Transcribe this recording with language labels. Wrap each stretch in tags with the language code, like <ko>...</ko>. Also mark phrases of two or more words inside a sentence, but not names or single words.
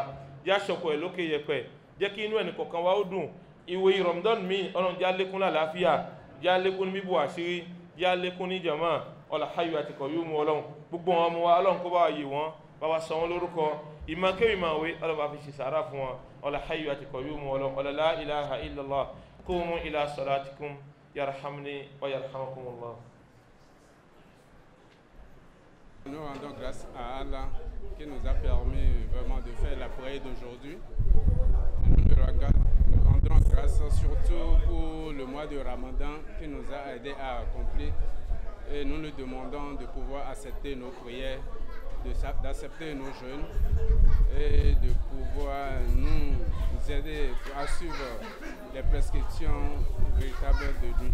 <yo>jẹ́ aṣọkọ̀ ẹ̀ lókè yẹpẹ̀ jẹ́ kí inú ẹni kọ̀ọ̀kan wa ó dùn ìwé Ramadan mi Ọlọ́run já lékún lálàáfíà já lékún ní bíbò àṣírí já lékún ní jàmá ọlá hayyu àti qayyum Ọlọ́run gbogbo wọn mú wa Ọlọ́run kó bá wa yè wọn bá wa sọ wọn lórúkọ ìmọ̀ kéwì máa wé Ọlọ́run bá fi ṣe sàárà fún wọn ọlá hayyu àti qayyum Ọlọ́run ọlá</yo> <ar>لا إله إلا الله قوموا إلى صلاتكم يرحمني ويرحمكم الله.</ar> <fr>Nous rendons grâce à Allah qui nous a permis vraiment de faire la prière d'aujourd'hui. Nous rendons grâce grâce, surtout pour le mois de Ramadan qui nous a aidés à accomplir. Et nous lui demandons de pouvoir accepter nos prières, d'accepter nos jeûnes et de pouvoir nous aider à suivre les prescriptions véritables de Dieu.</fr>